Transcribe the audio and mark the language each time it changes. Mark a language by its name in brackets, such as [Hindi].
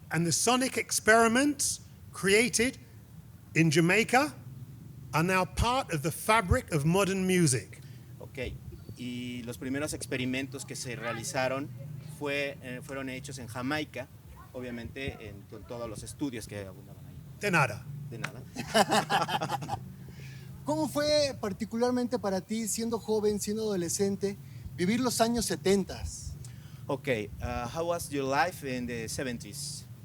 [English] And the sonic experiments created in Jamaica are now part of the fabric of modern music. Okay. [Spanish] Y los primeros experimentos que se realizaron fueron hechos en Jamaica, obviamente con todos los estudios que abundaban ahí. De nada. De nada. ¿Cómo fue particularmente para ti, siendo joven, siendo adolescente, vivir los años 70? [English] Okay, how was your life in the 70s?